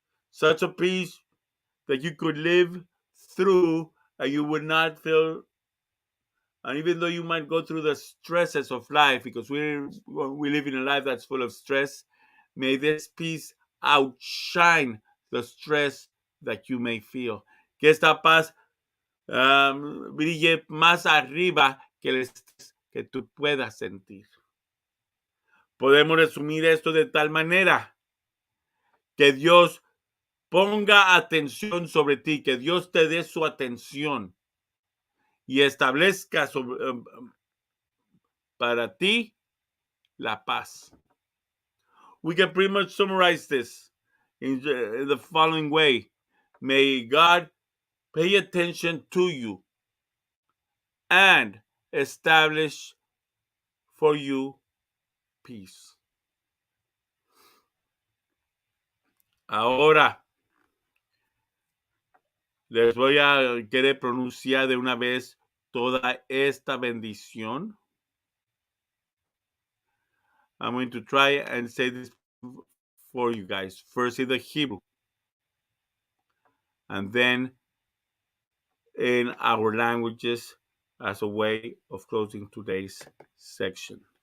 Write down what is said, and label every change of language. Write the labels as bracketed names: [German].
[English] Such a peace that you could live through and you would not feel, and even though you might go through the stresses of life, because we live in a life that's full of stress, may this peace outshine the stress that you may feel. [Spanish] Que esta paz brille más arriba que el estrés que tú puedas sentir. Podemos resumir esto de tal manera que Dios ponga atención sobre ti, que Dios te dé su atención y establezca para ti la paz. [English] We can pretty much summarize this in the following way. May God pay attention to you and establish for you peace. [Spanish] Ahora, les voy a querer pronunciar de una vez toda esta bendición. [English] I'm going to try and say this for you guys. First in the Hebrew, and then in our languages as a way of closing today's section.